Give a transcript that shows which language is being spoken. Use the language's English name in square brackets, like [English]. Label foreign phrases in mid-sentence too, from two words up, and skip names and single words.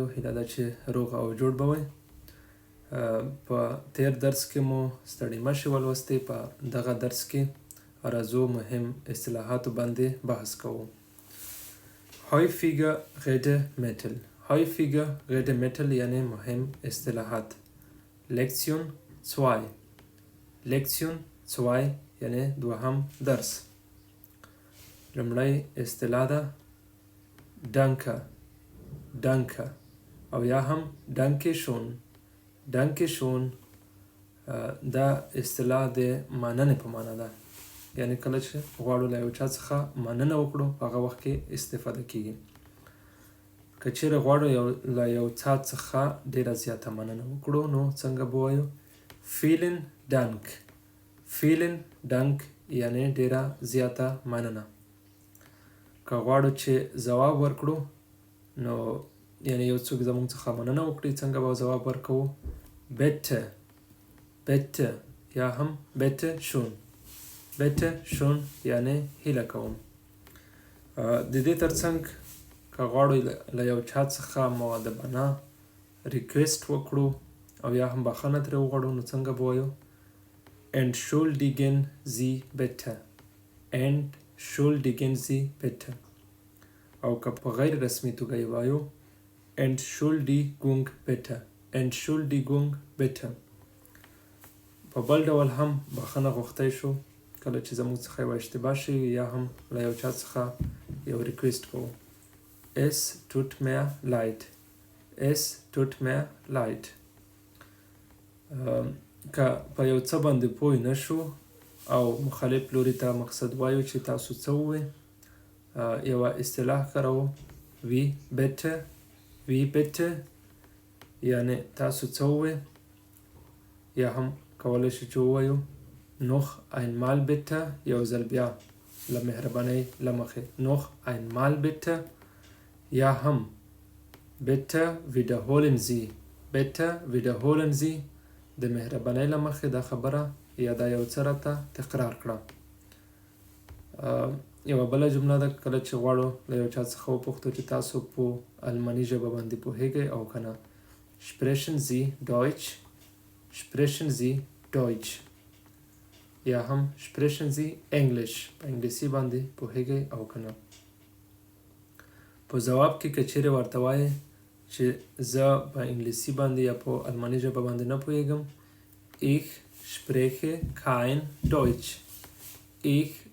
[Pashto] هیله ده چې روغ او جوړ به وئ. په تیر درس کې مو ستړي مه شئ ولوستې. په دغه درس کې راځو مهم اصطلاحاتو باندې بحث کوو. [German] häufiger Redemittel. häufiger Redemittel [Pashto] یعنی مهم اصطلاحات. Lektion 2. Lektion 2 یعنی دوهم درس. لومړی اصطلاح ده danke. danke او یا هم [German] danke schön. danke schön [Pashto] دا اصطلاح د مننې په معنا ده. یعنی کله چې غواړو له یو چا څخه مننه وکړو هغه وخت کې استفاده کیږي. که چیرې غواړو له یو چا څخه ډیره زیاته مننه وکړو نو څنګه به وایو؟ [German] vielen dank. vielen dank [Pashto] یعنی ډیره زیاته مننه. که غواړو چې ځواب ورکړو نو یعنی یو څوک زموږ څخه مننه وکړي څنګه به ځواب ورکوو؟ [German] bitte. bitte [Pashto] یا هم [German] bitte schön. bitte schön [Pashto] یعنی هیله کوم. د دې ترڅنګ که غواړو له یو چا څخه مؤدبانه ریکویسټ وکړو او یا هم بخښنه ترې وغواړو نو څنګه به وایو؟ [German] entschuldigen Sie bitte. entschuldigen Sie bitte. [Pashto] او که په غیر رسمي توګه یې وایو [German] entschuldigung bitte. entschuldigung bitte. [Pashto] په بل ډول هم بخښنه غوښتی شو کله چې زموږ څخه یوه اشتباه شوي یا هم له یو چا څخه یو ریکویسټ کوو. [German] es tut mir leid. es tut mir leid. [Pashto] که په یو څه باندې پوه نه شو او مخالف لوري ته مقصد وایو چې تاسو څه ووایئ یوه اصطلاح کاروو [German] wie bitte. wie bitte [Pashto] یعنی تاسو څه ووایئ. یا هم کولی شو چې ووایو [German] noch einmal bitte [Pashto] یو ځل بیا له مهربانۍ له مخې [German] noch einmal bitte. [Pashto] یا هم [German] bitte wiederholen Sie. bitte wiederholen Sie [Pashto] د مهربانۍ له مخې دا خبره یا دا یو څه راته تکرار کړه. یوه بله جمله ده کله چې غواړو له یو چا څخه وپوښتو چې تاسو په الماني ژبه باندې پوهیږئ او که نه. [German] sprechen Sie Deutsch. sprechen Sie Deutsch. [Pashto] یا هم [German] sprechen Sie English. [Pashto] په انګلیسي باندې پوهیږئ او که نه. په ځواب کې که چیرې ورته وایئ چې زه په انګلیسي باندې یا په الماني ژبه باندې نه پوهیږم [German] ich spreche kein Deutsch. ich